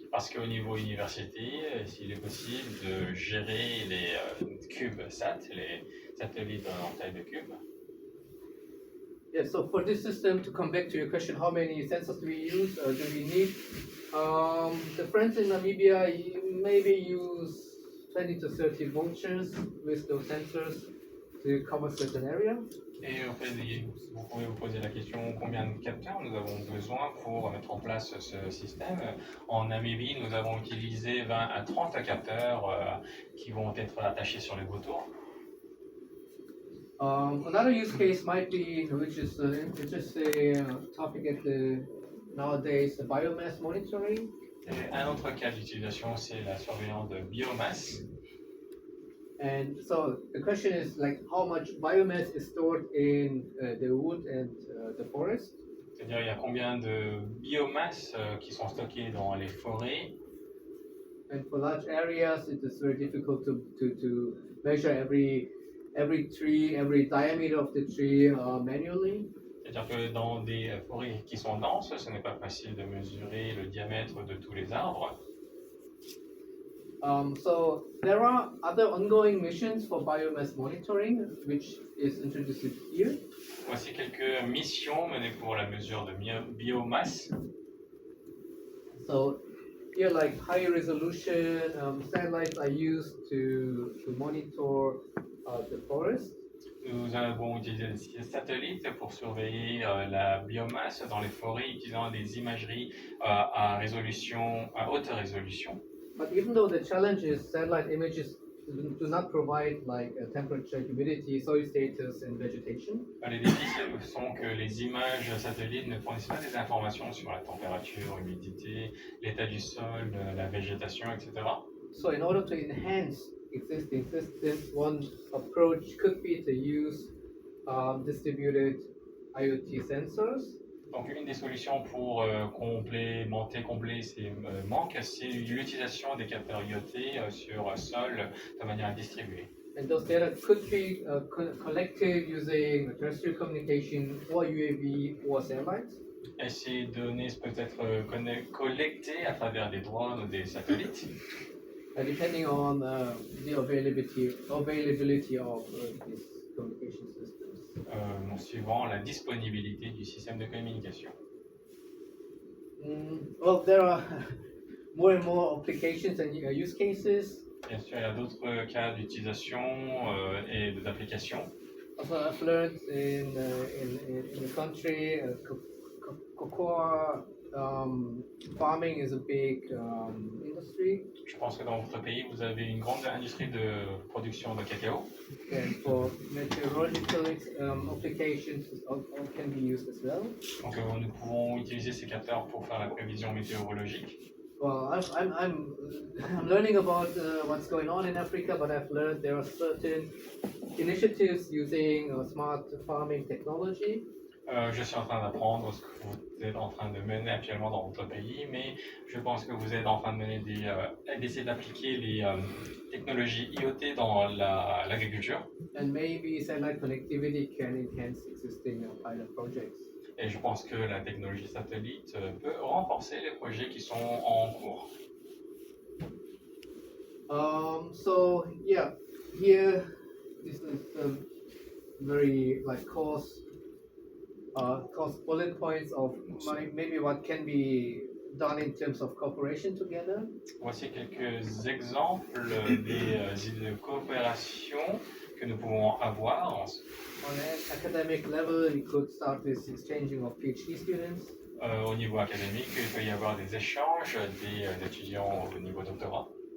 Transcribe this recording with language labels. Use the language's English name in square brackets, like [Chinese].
[French] Parce qu'au niveau université, s'il est possible de gérer les CubeSats, les satellites en taille de cube. [English] Yeah, so for this system, to come back to your question, how many sensors do we use, do we need? The friends in Namibia maybe use 20 to 30 vultures with those sensors to cover certain area. [French] Et au fait, vous pouvez vous poser la question combien de capteurs nous avons besoin pour mettre en place ce système. En Namibie, nous avons utilisé 20 à 30 capteurs qui vont être attachés sur les vautours. [English] Another use case might be, which is interesting topic at the nowadays, the biomass monitoring. [French] Et un autre cas d'utilisation, c'est la surveillance de biomasse. [English] And so the question is like how much biomass is stored in the wood and the forest. [French] C'est-à-dire, il y a combien de biomasse qui sont stockées dans les forêts. [English] And for large areas, it is very difficult to measure every tree, every diameter of the tree manually. [French] C'est-à-dire que dans des forêts qui sont denses, ce n'est pas facile de mesurer le diamètre de tous les arbres. [English] So there are other ongoing missions for biomass monitoring, which is introduced here. [French] Voici quelques missions menées pour la mesure de biomasse. [English] So here, like high resolution satellites are used to monitor the forest. [French] Nous avons utilisé des satellites pour surveiller la biomasse dans les forêts utilisant des imageries à haute résolution. [English] But even though the challenge is satellite images do not provide like a temperature, humidity, soil status, and vegetation. [French] Les défis sont que les images satellites ne fournissent pas des informations sur la température, l'humidité, l'état du sol, la végétation, etc. [English] So in order to enhance existing systems, one approach could be to use distributed IoT sensors. [French] Donc une des solutions pour combler ces manques, c'est l'utilisation des capteurs IoT sur sol de manière distribuée. [English] And those data could be collected using terrestrial communication or UAV or satellites. [French] Et ces données peuvent être collectées à travers des drones ou des satellites. [English] Depending on the availability of these communication systems. [French] Suivant la disponibilité du système de communication. [English] Well, there are more and more applications and use cases. [French] Bien sûr, il y a d'autres cas d'utilisation et d'application. [English] Also, I've learned in the country, cocoa farming is a big industry, [French] Je pense que dans votre pays, vous avez une grande industrie de production de cacao. [English] and for meteorological applications, it all can be used as well. [French] Donc nous pouvons utiliser ces capteurs pour faire la prévision météorologique. [English] Well, I'm learning about what's going on in Africa, but I've learned there are certain initiatives using smart farming technology. [French] Je suis en train d'apprendre ce que vous êtes en train de mener actuellement dans votre pays, mais je pense que vous êtes en train de mener d'essayer d'appliquer les technologies IoT dans l'agriculture. [English] And maybe satellite connectivity can enhance existing pilot projects. [French] Et je pense que la technologie satellite peut renforcer les projets qui sont en cours. [English] So yeah, here this is a very like course bullet points of maybe what can be done in terms of cooperation together. [French] Voici quelques exemples des idées de coopération que nous pouvons avoir. [English] On an academic level, we could start with exchanging of PhD students. [French] Au niveau académique, il peut y avoir des échanges des étudiants au niveau doctorat.